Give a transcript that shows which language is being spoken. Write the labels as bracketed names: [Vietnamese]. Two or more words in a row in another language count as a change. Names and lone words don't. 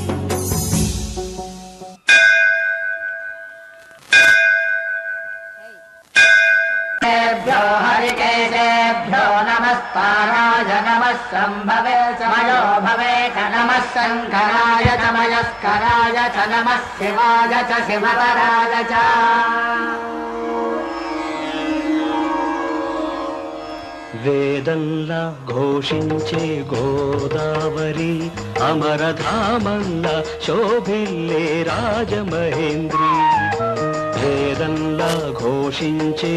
[Sanskrit] हरिकेशेभ्यो नमस्काराय नमः सम्भवे च मयो भवे च नमः शङ्कराय च मयस्कराय च नमः शिवाय च शिवतराय च। [Telugu] వేదంలా ఘోషించే గోదావరి అమరధామంలా శోభిల్లే రాజమహేంద్రి వేదంలా ఘోషించే